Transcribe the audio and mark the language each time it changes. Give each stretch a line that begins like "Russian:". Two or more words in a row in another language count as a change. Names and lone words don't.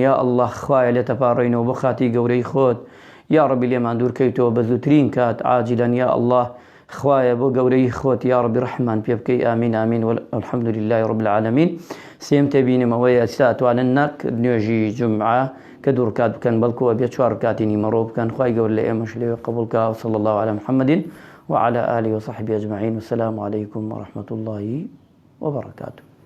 Arabic: یا ئەڵڵا
Central Kurdish: خوایە لێ تەپاڕێنەوە بە خاتی گەورەی خۆت.
Arabic: یا ڕەبی
Central Kurdish: لێمان دوورکەیتەوە بە زووترین کات عاجیلەن.
Arabic: یا ئەڵڵا
Central Kurdish: خوایە بۆ گەورەی خۆت
Arabic: یا ڕەبی
Central Kurdish: ڕەحمان پێ بکەی.
Arabic: ئامین ئامین والحەمد لله رب العالمین.
Central Kurdish: سێم تێبینم ئەوەیە ئێستا ئەتوانن نەک نوێژی جومعە کە دوو ڕکات بکەن، بەڵکووە بێ 4 ڕکاتی نیمەڕۆ بکەن. خوای گەورە لە ئێمەش لێوێ قبوڵ کە.
Arabic: وصلى الله على محمد وعلى آله وصحبه أجمعين. والسلام عليكم ورحمة الله وبركاته.